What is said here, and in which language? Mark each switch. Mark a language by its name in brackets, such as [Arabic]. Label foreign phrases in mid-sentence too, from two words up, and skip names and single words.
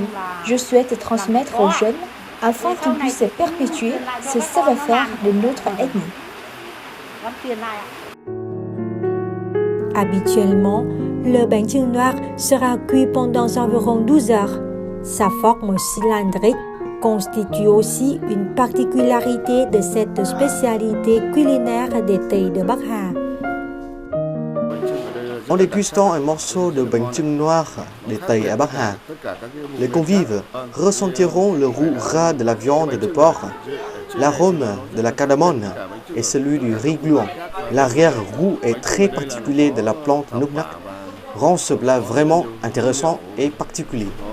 [French] Je souhaite transmettre aux jeunes afin qu'ils puissent perpétuer ce savoir-faire de notre ethnie. Habituellement, le bánh chưng noir sera cuit pendant environ 12 heures. Sa forme cylindrique constitue aussi une particularité de cette spécialité culinaire des Tây de Bắc Hà. En dégustant un morceau de bánh chưng noir des Tây à Bắc Hà, les convives ressentiront le goût gras de la viande de porc, l'arôme de la cardamome et celui du riz gluant. L'arrière-goût est très particulier de la plante Núc Nác, rend ce plat vraiment intéressant et particulier.